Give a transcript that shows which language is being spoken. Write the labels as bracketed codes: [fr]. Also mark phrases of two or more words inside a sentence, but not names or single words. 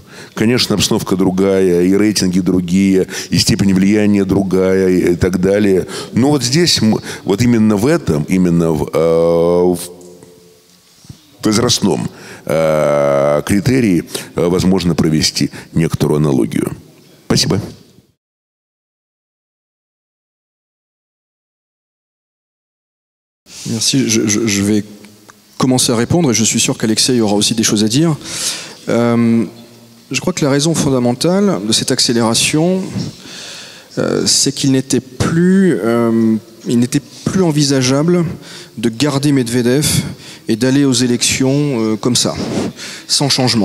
[ru] Конечно, обстановка другая, и рейтинги другие, и степень влияния другая, и так далее. Но вот здесь, вот именно в этом, именно в возрастном критерии возможно провести некоторую аналогию. Спасибо. [fr] Merci. Je vais commencer à répondre et je suis sûr qu'Alexei aura aussi des choses à dire. Je crois que la raison fondamentale de cette accélération, c'est qu'il n'était plus envisageable de garder Medvedev et d'aller aux élections comme ça, sans changement.